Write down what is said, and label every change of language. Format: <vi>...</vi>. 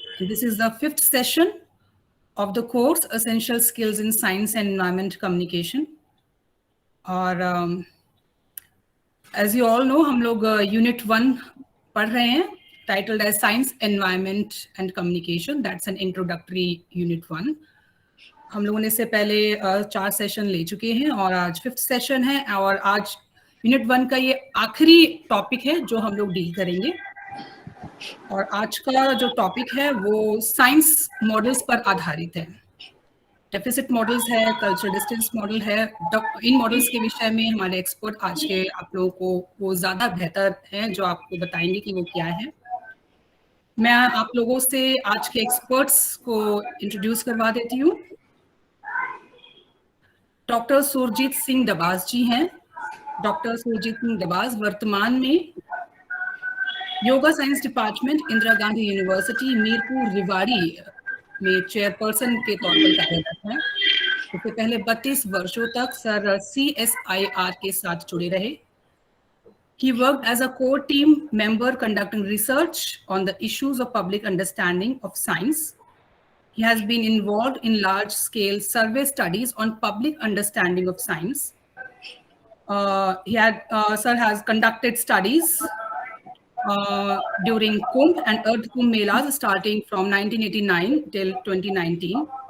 <en>This is the fifth session of the course Essential Skills in Science and Environment Communication.</en> <hi>और</hi> <en>as you all know,</en> <hi>हम लोग Unit 1 पढ़ रहे हैं, titled as Science, Environment and Communication.</hi> <en>That's an introductory Unit 1.</en> <hi>हम लोगों ने इससे पहले 4 सेशन ले चुके हैं और आज 5th सेशन है और आज Unit 1 का ये आखिरी टॉपिक है जो हम लोग डील करेंगे। और आज का जो टॉपिक है वो साइंस मॉडल्स पर आधारित है। डेफिसिट मॉडल्स है, कल्चर डिस्टेंस मॉडल है। इन मॉडल्स के विषय में हमारे एक्सपर्ट आज के आप लोगों को वो ज़्यादा बेहतर हैं जो आपको बताएंगे कि वो क्या है। मैं आप लोगों से आज के एक्सपर्ट्स को इंट्रोड्यूस करवा देती हूँ। डॉक्टर सुरजीत सिंह दबास जी हैं। डॉक्टर सुरजीत सिंह दबास वर्तमान में yoga science department Indira Gandhi university Mirpur Rewari में चेयरपर्सन के तौर पर कार्यरत हैं। इससे पहले 32 वर्षों तक सर CSIR के साथ जुड़े रहे।</hi> <en>He worked as a core team member conducting research on the issues of public understanding of science. He has been involved in large-scale survey studies on public understanding of science. Sir has conducted studies during Kumbh and Earth Kumbh Melas starting from 1989 till 2019.</en>